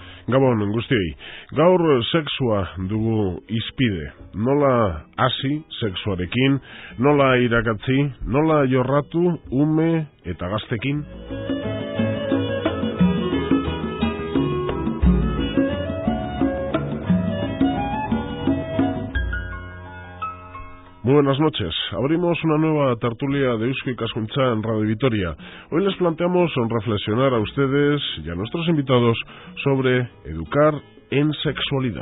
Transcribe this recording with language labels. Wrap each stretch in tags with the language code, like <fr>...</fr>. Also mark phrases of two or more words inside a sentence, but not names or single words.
<eu>Gabon guztiei, gaur sexua dugu izpide, nola hasi sexuarekin, nola irakatzi, nola jorratu ume eta gaztekin.</eu> <es>Muy buenas noches. Abrimos una nueva tertulia de Eusko Ikaskuntza en Radio Vitoria. Hoy les planteamos reflexionar a ustedes y a nuestros invitados sobre educar en sexualidad.</es>